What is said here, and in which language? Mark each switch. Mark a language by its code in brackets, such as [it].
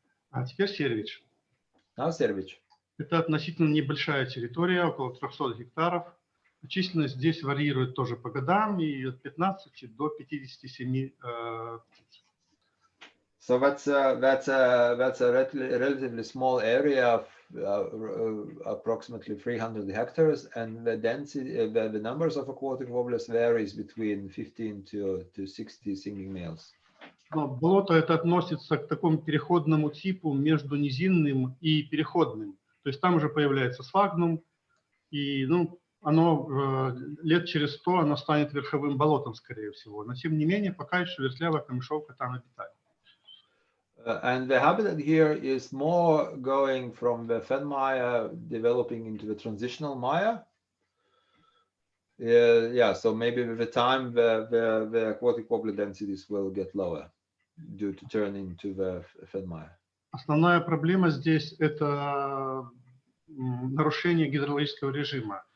[ru] А теперь Сервич. [en] Now, Servich. [ru] Это относительно небольшая территория, около 300 гектаров. Численность здесь варьирует тоже по годам, и от 15 до 57 птиц. [en] So that's a relatively small area of approximately 300 hectares, and the density, the numbers of aquatic warblers varies between 15 to 60 singing males. [ru] Но болото это относится к такому переходному типу между низинным и переходным. То есть там уже появляется сфагнум, и оно лет через 100 оно станет верховым болотом, скорее всего. Но тем не менее, пока еще вертлявая камышовка там обитает. [en] And the habitat here is more going from the fen mire developing into the transitional mire. Yeah, so maybe with the time the aquatic warbler densities will get lower due to turn into the fen mire. [ru] Основная проблема здесь это нарушение гидрологического режима.